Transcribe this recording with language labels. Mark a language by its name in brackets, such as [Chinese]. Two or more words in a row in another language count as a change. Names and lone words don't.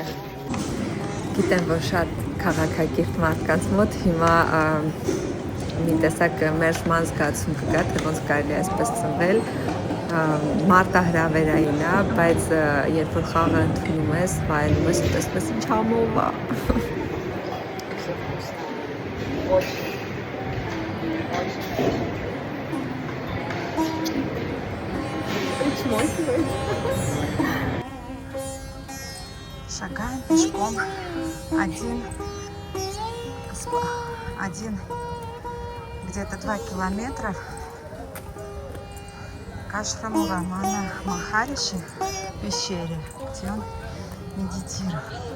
[Armenian] Գիտեմ, որ շատ քաղաքակիրթ մարդկանց մոտ հիմա մի տեսակ մերժման զգացում կգա, թե ոնց կարելի է այսպես ծնվել, մարտահրավերային է, բայց երբ որ խաղը ընդունում ես, վայելում ես ու տեսնում ես ինչ համով է։ [Russian] Шагаем пешком один где-то 2 километра к ашраму Романа Махариши в пещере, где он медитирует.